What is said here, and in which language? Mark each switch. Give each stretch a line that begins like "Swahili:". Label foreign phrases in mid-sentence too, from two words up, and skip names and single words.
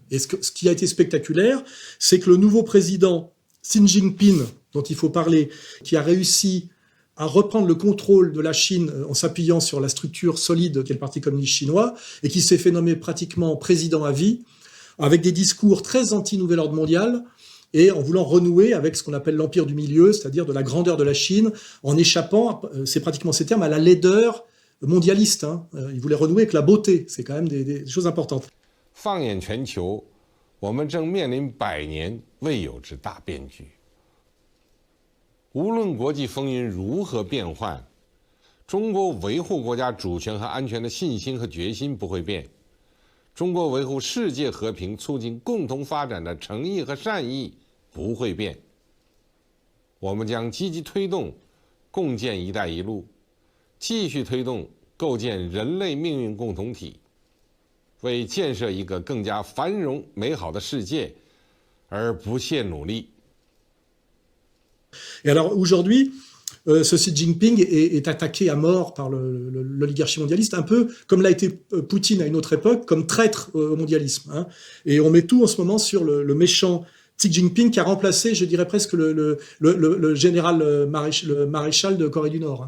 French: Et ce qui a été spectaculaire, c'est que le nouveau président Xi Jinping, dont il faut parler, qui a réussi à reprendre le contrôle de la Chine en s'appuyant sur la structure solide qu'est le Parti communiste chinois, et qui s'est fait nommer pratiquement président à vie, avec des discours très anti-nouvel ordre mondial, et en voulant renouer avec ce qu'on appelle l'empire du milieu, c'est-à-dire de la grandeur de la Chine, en échappant, c'est pratiquement ces termes, à la laideur mondialiste. Hein. Il voulait renouer avec la beauté, c'est quand même des choses importantes.
Chinese: 放眼全球，我们正面临100年未有之大变局。无论国际风云如何变幻，中国维护国家主权和安全的信心和决心不会变，中国维护世界和平、促进共同发展的诚意和善意不会变。我们将积极推动共建“一带一路”。继续推动构建人类命运共同体，为建设一个更加繁荣美好的世界而不懈努力。
French: Et alors aujourd'hui, ce Xi Jinping est attaqué à mort par l'oligarchie mondialiste, un peu comme l'a été Poutine à une autre époque, comme traître au mondialisme. Hein. Et on met tout en ce moment sur le méchant Xi Jinping qui a remplacé, je dirais presque le général, le maréchal de Corée du Nord.